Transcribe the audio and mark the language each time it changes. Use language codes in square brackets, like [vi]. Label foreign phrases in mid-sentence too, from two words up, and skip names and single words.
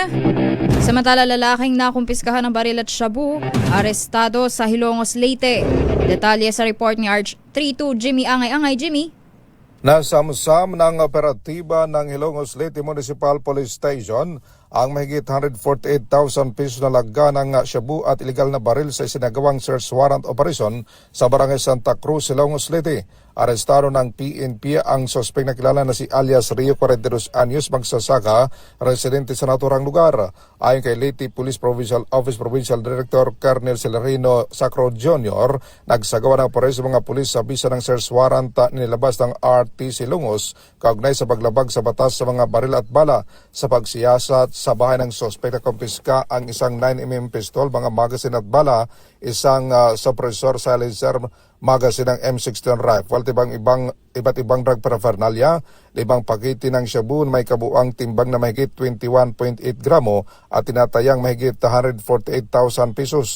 [tl] Samantala, lalaking nakumpiskahan ng baril at shabu, arestado sa Hilongos, Leyte. Detalye sa report ni RH32 Jimmy Angay. Jimmy? Nasamsam ng operatiba ng Hilongos Leyte Municipal Police Station ang mahigit 148,000 pesos na laga ng shabu at iligal na baril sa isinagawang [en] search warrant operation [tl] sa Barangay Santa Cruz, Hilongos Leyte. Arestado ng PNP ang sospek na kilala na si alias Rio 42 Anyos magsasaka, residente sa naturang lugar. Ayon kay Leyte Police Provincial Office Provincial Director Colonel Celerino Sacro Jr., nagsagawa ng operasyon mga pulis sa bisa ng [en] search warrant [tl] nilabas ng RTC Hilongos kaugnay sa paglabag sa batas sa mga baril at bala. Sa pagsiyasat sa bahay ng sospek na kumpiska ang isang 9mm pistol, mga magasin at bala, isang [en] suppressor silencer, [tl] magasin ng M16 rifle, iba't ibang [en] drug paraphernalia, [tl] 5 pakete ng shabu may kabuang timbang na mahigit 21.8 gramo at tinatayang mahigit 148,000 pesos.